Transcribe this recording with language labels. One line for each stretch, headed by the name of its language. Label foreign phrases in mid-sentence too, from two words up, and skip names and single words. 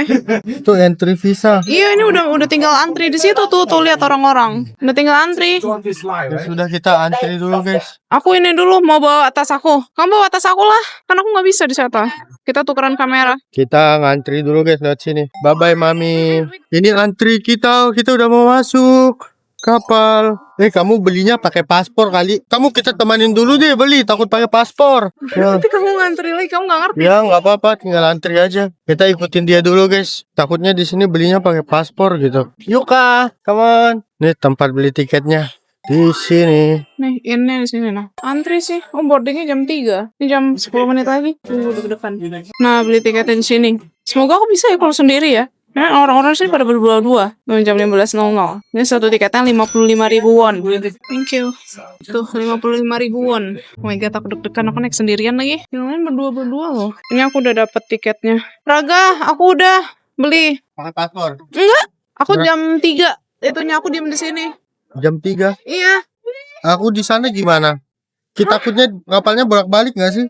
Indonesian: Itu
English: entry visa.
Indonesian: Iya ini udah tinggal antri di situ tuh lihat orang-orang. Udah tinggal antri. Ya sudah kita antri dulu guys. Aku ini dulu mau bawa tas aku. Kamu bawa tas aku lah. Kan aku nggak bisa di sana. Kita tukeran kamera. Kita ngantri dulu guys lewat sini.
English: Bye bye
Indonesian: mami. Ini antri kita udah mau masuk kapal. Kamu belinya pakai paspor kali. Kamu kita temanin dulu deh beli. Takut pakai paspor. Ya. Nanti kamu ngantri lagi. Kamu nggak ngerti. Ya nggak apa-apa, tinggal antri aja. Kita ikutin dia dulu guys. Takutnya di sini belinya pakai paspor gitu. Yuk kak,
English: come on.
Indonesian: Nih tempat beli tiketnya di sini. Nih ini di sini nah. Antri sih. Oh boardingnya jam 3. Ini jam 10 menit lagi. Deg-degan. Nah beli tiketnya di sini. Semoga aku bisa ya kalau sendiri ya. Nah, orang-orang sini pada berdua-dua. Jam 15.00. Ini satu tiketnya 55.000 won.
English: Thank you.
Indonesian: Tuh 55.000 won.
English: Oh my god,
Indonesian: aku deg-degan. Aku naik sendirian lagi. Yang lain berdua-berdua loh. Ini aku udah dapet tiketnya. Raga, aku udah beli. Pakai paspor. Enggak. Aku jam 3. Itunya aku diem di sini. Jam 3. Iya. Aku di sana gimana? Kita takutnya kapalnya bolak-balik nggak sih?